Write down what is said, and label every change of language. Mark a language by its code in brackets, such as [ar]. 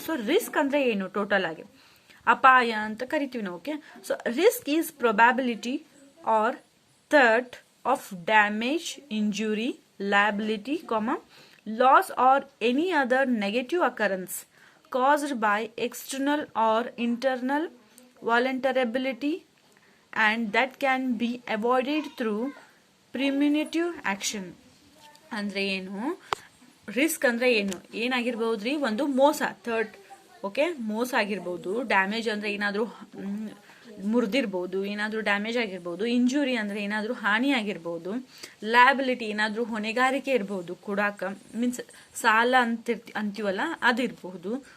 [kn] So risk ಅಂದ್ರೆ ಏನು, total ಆಗಿ ಅಪಾಯ ಅಂತ ಕರಿತೀವಿ ನಾವು. [en] Okay, so risk is probability or threat of damage, injury, liability, loss or any other negative occurrence caused by external or internal vulnerability and that can be avoided through preventative action. [kn] ಅಂದ್ರೆ ಏನು, risk ಅಂದ್ರೆ ಏನಾಗಿರ್ಬಹುದ್ರಿ, ಒಂದು ಮೋಸ, third. Okay, ಮೋಸ ಆಗಿರ್ಬೋದು. Damage ಅಂದ್ರೆ ಏನಾದ್ರೂ ಮುರಿದಿರ್ಬೋದು, ಏನಾದ್ರೂ ಡ್ಯಾಮೇಜ್ ಆಗಿರ್ಬೋದು. ಇಂಜುರಿ ಅಂದ್ರೆ ಏನಾದ್ರೂ ಹಾನಿ ಆಗಿರ್ಬೋದು. ಲಯಬಿಲಿಟಿ ಏನಾದ್ರೂ ಹೊಣೆಗಾರಿಕೆ ಇರ್ಬೋದು, ಕೊಡಾಕ ಮೀನ್ಸ್ ಸಾಲ ಅಂತೀವಲ್ಲ ಅದಿರ್ಬಹುದು.